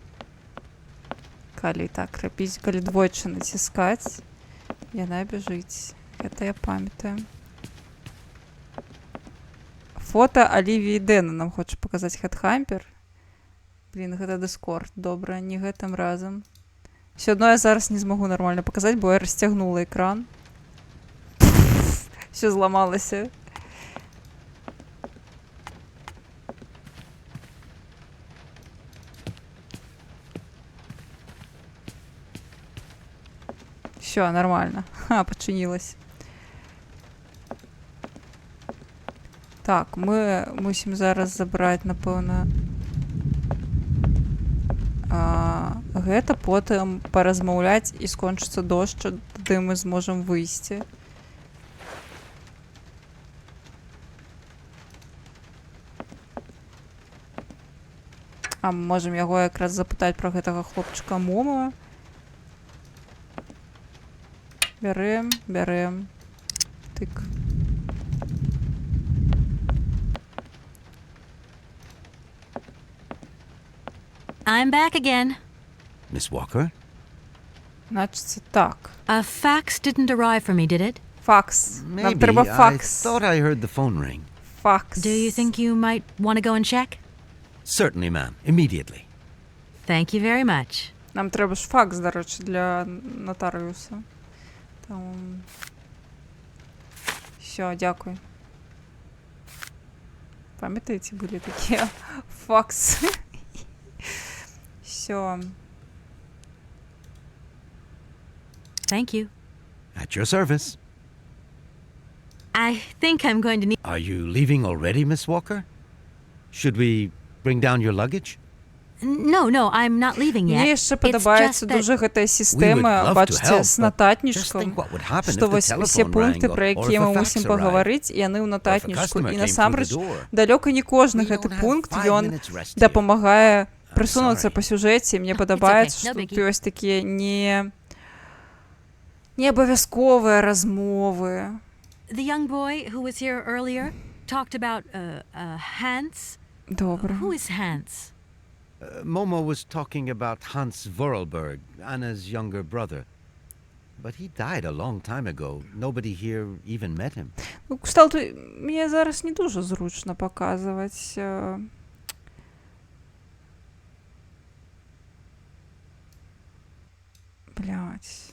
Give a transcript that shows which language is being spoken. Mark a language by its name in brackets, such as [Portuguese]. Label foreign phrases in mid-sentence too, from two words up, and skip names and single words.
[Belarusian] Калі так рабіць, калі двойчы націскаць, яна бяжыць. Гэта я памятаю. Фото Алівіі Дэна нам хоча паказаць Хедхампер. Блін, гэта Дыскорд. Добра, не гэтым разам. Все одно я зараз не змагу нармальна паказаць, бо я расцягнула экран. Все зламалася. Все, нормально. [Ukrainian] Ха, починилось. Так, ми мусимо зараз забрати, напевно, [Belarusian] гэта, потым паразмаўляць і скончыцца дождж, тады мы зможам выйсці. А мы можам яго якраз запытаць пра гэтага хлопчыка Момо. Бярэм, бярэм. Тык. [English] I'm back again. Miss Walker? [Russian] Значится так. [English] A fax didn't arrive for me, did it? [Belarusian] Fax. Нам [English] Maybe. [Ukrainian] треба [English] I [Ukrainian] факс. [English] thought I heard the phone ring. Fax. Do you think you might want to go and check? Certainly, ma'am. Immediately. Thank you very much. [Ukrainian] Нам треба ж факс, до речі, для нотаріуса. Там... Все, дякую. Пам'ятаєте, були такі факси? Все. [English] Thank you. At your service. I think I'm going to need... Are you leaving already, Miss Walker? Should we bring down your luggage? No, I'm not leaving yet. [Ukrainian] Мені ще подобається дуже [Belarusian] гэтая сістэма, бачите, з нататнічком, што вось усе пункты, пра якія мы мусім паговорыць, яны ў нататнічку. І насамрэч, далёка не кожны гэты пункт, ён дапамагае прысунуцца па сюжэце. Мне падабаецца, што тут ёсць такія не абавязковыя размовы. [English] The young boy who was here earlier talked about Hans. [Belarusian] Добра. [English] Who is Hans? Momo was talking about Hans Vorarlberg, Anna's younger brother. But he died a long time ago. Nobody here even met him. [Ukrainian] Ну, кшталту, мені зараз не дуже зручно показувати. [Russian] Блядь.